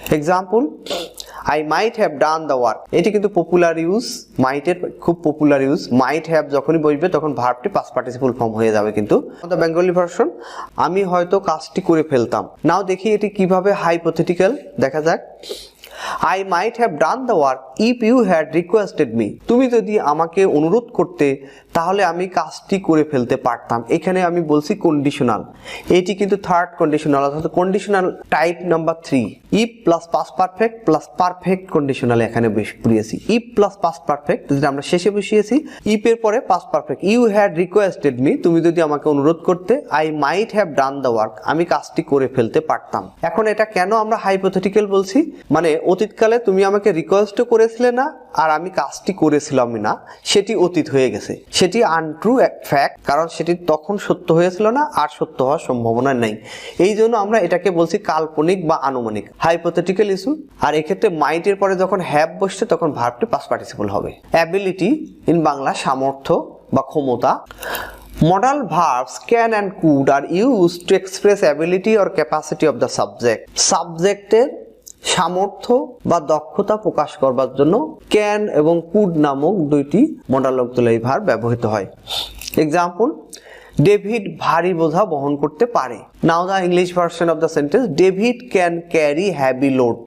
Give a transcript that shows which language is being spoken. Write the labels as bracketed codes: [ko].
[bn] Example, [en] I might have done the work, [bn] এটি কিন্তু popular use, মাইটের খুব পপুলার ইউজ। মাইট হ্যাভ যখনই বসবে তখন ভার্বটি পাস্ট পার্টিসিপল ফর্ম হয়ে যাবে। কিন্তু [en] the Bengali version, [bn] আমি হয়তো কাজটি করে ফেলতাম। নাও দেখি এটি কিভাবে হাইপোথেটিক্যাল, দেখা যাক। [en] I might have done the work if you had requested me, [bn] তুমি যদি আমাকে অনুরোধ করতে তাহলে আমি কাজটি করে ফেলতে পারতাম। এখানে আমি বলছি কন্ডিশনাল, এটি কিন্তু থার্ড কন্ডিশনাল অর্থাৎ conditional type number 3। If plus past perfect plus perfect conditional এখানে বসিয়েছি। ইফ প্লাস পাস্ট পারফেক্ট যেটা আমরা শেষে বসিয়েছি, ইফ এর পরে past perfect. [en] you had requested me, [bn] তুমি যদি আমাকে অনুরোধ করতে, [en] I might have done the work, [bn] আমি কাজটি করে ফেলতে পারতাম। এখন এটা কেন আমরা হাইপোথেটিক্যাল বলছি, মানে অতীতকালে তুমি আমাকে রিকোয়েস্টও করেছিলে না আর আমি কাজটি করেছিলামই না, সেটি অতীত হয়ে গেছে, সেটি আনট্রু ফ্যাক্ট, কারণ সেটি তখন সত্য হয়েছিল না আর সত্য হওয়ার সম্ভাবনা নেই। এই জন্য আমরা এটাকে বলছি কাল্পনিক বা আনুমানিক, হাইপোথেটিক্যাল ইস্যু। আর এক্ষেত্রে মাইট এর পরে যখন হ্যাভ বসছে তখন ভার্বটি পাস্ট পার্টিসিপল হবে। অ্যাবিলিটি ইন বাংলা সামর্থ্য বা ক্ষমতা। [en] Modal verbs can and could are used to express ability or capacity of the subject. [bn] সাবজেক্টের সামর্থ্য বা দক্ষতা প্রকাশ করবার জন্য ক্যান এবং কুড নামক দুইটি মডাল অক্সিলারি ভার্ব ব্যবহৃত হয়। এক্সাম্পল, ডেভিড ভারী বোঝা বহন করতে পারে। [en] Now the English version of the sentence, David can carry heavy load.